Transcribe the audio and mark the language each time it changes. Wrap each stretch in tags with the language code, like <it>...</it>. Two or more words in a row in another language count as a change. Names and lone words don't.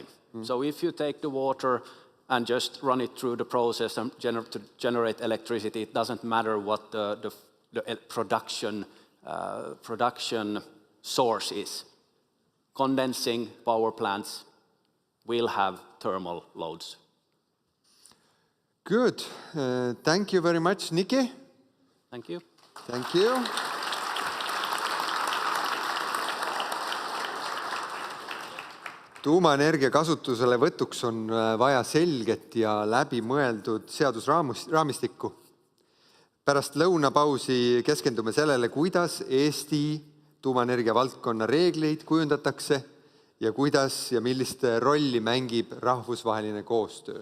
<en>So if you take the water and just run it through the process and generate electricity, it doesn't matter what the production source is. Condensing power plants will have thermal loads. Good. Thank you very much, Niki. Thank you. Thank you.</en> <et>Tuumaenergia kasutusele võtuks on vaja selget ja läbimõeldud seadusraamistikku. Pärast lõunapausi keskendume sellele, kuidas Eesti tuumaenergia valdkonna reegleid kujundatakse ja kuidas ja millist rolli mängib rahvusvaheline koostöö.</et>